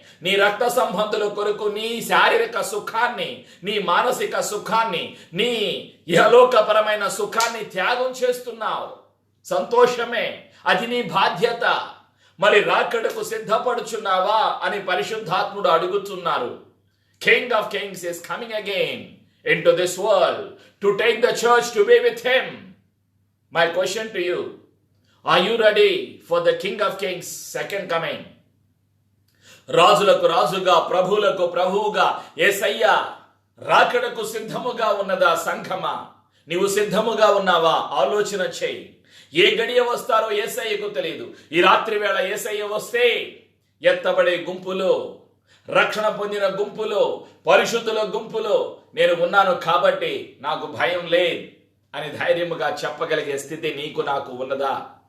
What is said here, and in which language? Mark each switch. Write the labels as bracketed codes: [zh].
[te] నీ రక్త సంబంధుల కొరకు నీ శారీరక సుఖాన్ని, నీ మానసిక సుఖాన్ని, నీ ఇహలోకపరమైన సుఖాన్ని త్యాగం చేస్తున్నావు, సంతోషమే. అది నీ బాధ్యత. మరి రాకడకు సిద్ధపడుచున్నావా అని పరిశుద్ధాత్ముడు అడుగుతున్నారు. [en] King of Kings is coming again into this world to take the church to be with him. My question to you, are you ready for the King of Kings second coming? [te] రాజులకు రాజుగా, ప్రభువులకు ప్రభువుగా యేసయ్య రాకడకు సిద్ధముగా ఉన్నదా సంఘమా? నీవు సిద్ధముగా ఉన్నావా? ఆలోచన చేయి. ఏ గడియ వస్తారో యేసయ్యకు తెలియదు. ఈ రాత్రి వేళ యేసయ్య వస్తే ఎత్తబడే గుంపులో, రక్షణ పొందిన గుంపులో, పరిశుద్ధుల గుంపులో నేను ఉన్నాను కాబట్టి నాకు భయం లేదు అని ధైర్యముగా చెప్పగలిగే స్థితి నీకు నాకు ఉన్నదా?